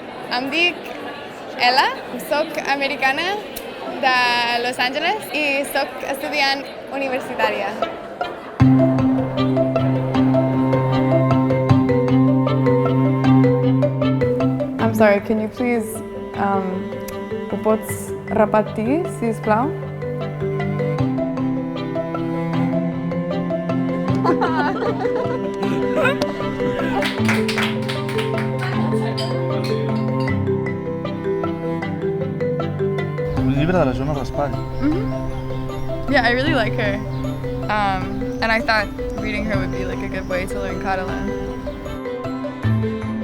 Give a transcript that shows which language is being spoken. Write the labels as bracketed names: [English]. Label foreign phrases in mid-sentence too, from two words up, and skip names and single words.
[Catalan] Em dic Ella, soc americana de Los Angeles i soc estudiant universitària. [English] I'm sorry, can you please [Catalan] ho pots repetir, sisplau? Un llibre de la Joana Raspall. [English] Yeah, I really like her. And I thought reading her would be like a good way to learn Catalan.